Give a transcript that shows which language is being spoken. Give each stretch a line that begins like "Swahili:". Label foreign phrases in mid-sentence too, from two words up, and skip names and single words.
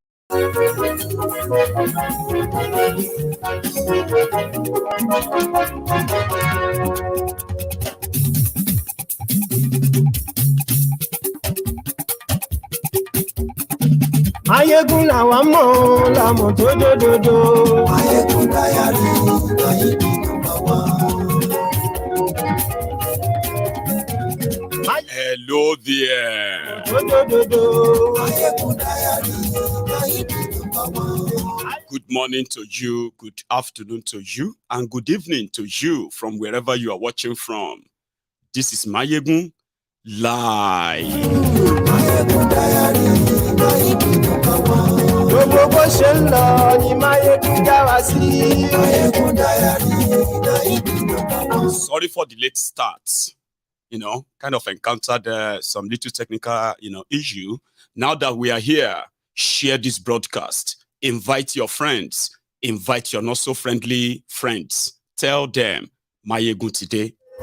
Yoruba: Maiyegun làwa mọ̀ làmọ̀ tó dòdòdò.
English: Maiyegun diary Maiyegun number one. Hello there. Maiyegun diary Maiyegun number one. Good morning to you, good afternoon to you, and good evening to you from wherever you are watching from. This is Maiyegun Live. Maiyegun diary Maiyegun number one.
Yoruba: Gbogbo bó ṣe ń lọ ni Maiyegun já wa sí.
English: Maiyegun diary Maiyegun number one. Sorry for the late start. Kind of encountered some little technical, issue. Now that we are here, share this broadcast. Invite your friends. Invite your not so friendly friends. Tell them Maiyegun today.